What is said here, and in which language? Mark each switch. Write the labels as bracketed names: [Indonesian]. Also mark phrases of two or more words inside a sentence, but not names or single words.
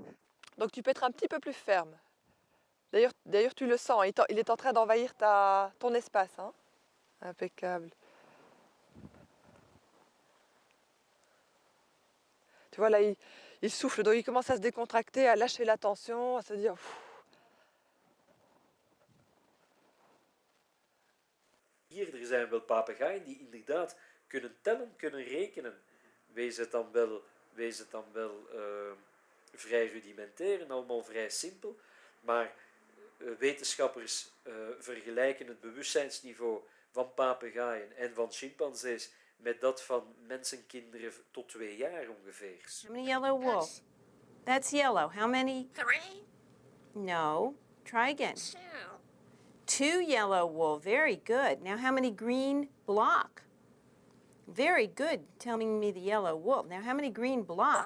[French] Donc tu peux être un petit peu plus ferme. D'ailleurs tu le sens, il est en train d'envahir ton espace. Hein. Impeccable. Tu vois là, il souffle, donc il commence à se décontracter, à lâcher la tension, à se dire... Pff. [Dutch] Er zijn wel papegaaien die inderdaad kunnen tellen, kunnen rekenen. Wees het dan wel vrij rudimentair en allemaal vrij simpel. Maar wetenschappers vergelijken het bewustzijnsniveau van papegaaien en van chimpansees met dat van mensenkinderen tot 2 jaar ongeveer. [English] How many yellow wool? That's yellow. How many? 3, No. Try again. 2, 2 yellow wool. Very good. Now how many green block? Very good. Telling me the yellow wool. Now how many green block?